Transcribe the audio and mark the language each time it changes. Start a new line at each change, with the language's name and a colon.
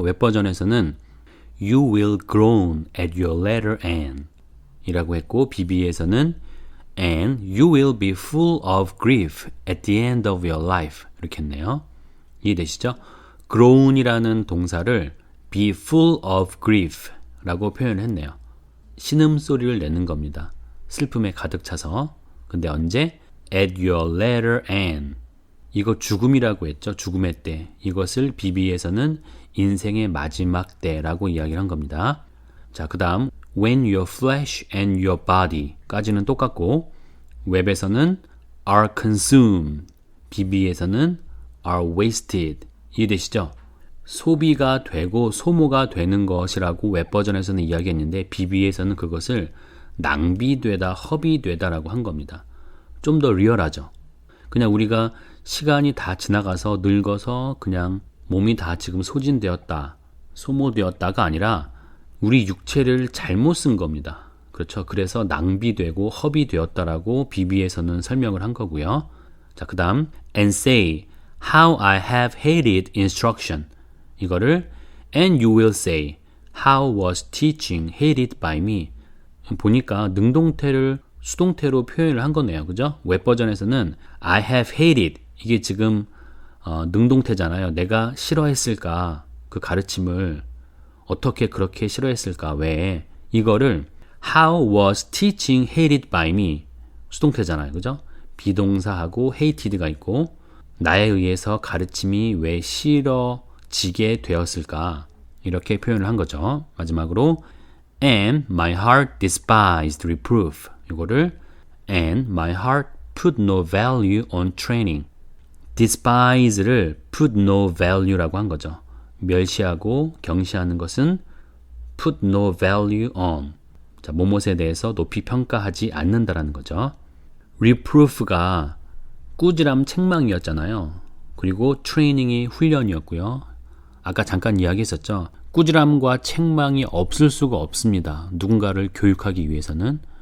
Korean: 웹버전에서는
English: You will groan at your latter end
Korean: 이라고 했고 BB에서는
English: And you will be full of grief at the end of your life
Korean: 이렇게 했네요. 이해되시죠? groan이라는 동사를
English: be full of grief
Korean: 라고 표현했네요. 신음소리를 내는 겁니다. 슬픔에 가득 차서. 근데 언제?
English: At your latter end.
Korean: 이거 죽음이라고 했죠. 죽음의 때. 이것을 BB에서는 인생의 마지막 때라고 이야기를 한 겁니다. 자, 그 다음
English: When your flesh and your body
Korean: 까지는 똑같고 웹에서는
English: are consumed,
Korean: BB에서는
English: are wasted.
Korean: 이해되시죠? 소비가 되고 소모가 되는 것이라고 웹버전에서는 이야기했는데 BB에서는 그것을 낭비되다, 허비되다라고 한 겁니다. 좀 더 리얼하죠. 그냥 우리가 시간이 다 지나가서 늙어서 그냥 몸이 다 지금 소진되었다, 소모되었다가 아니라 우리 육체를 잘못 쓴 겁니다. 그렇죠. 그래서 낭비되고 허비되었다라고 BB에서는 설명을 한 거고요. 자, 그 다음
English: and say how I have hated instruction.
Korean: 이거를
English: and you will say how was teaching hated by me.
Korean: 보니까 능동태를 수동태로 표현을 한 거네요. 그죠? 웹버전에서는
English: I have hated.
Korean: 이게 지금 능동태잖아요. 내가 싫어했을까? 그 가르침을 어떻게 그렇게 싫어했을까? 왜?
English: 이거를 How was teaching hated by me?
Korean: 수동태잖아요. 그죠? 비동사하고 hated가 있고 나에 의해서 가르침이 왜 싫어지게 되었을까? 이렇게 표현을 한 거죠. 마지막으로
English: And my heart despised reproof.
Korean: 이거를
English: And my heart put no value on training.
Korean: despise를
English: put no value
Korean: 라고 한 거죠. 멸시하고 경시하는 것은
English: put no value on.
Korean: 자, 뭐뭇에 대해서 높이 평가하지 않는다라는 거죠. reproof가 꾸지람 책망이었잖아요. 그리고 트레이닝이 훈련이었고요. 아까 잠깐 이야기했었죠. 꾸지람과 책망이 없을 수가 없습니다. 누군가를 교육하기 위해서는.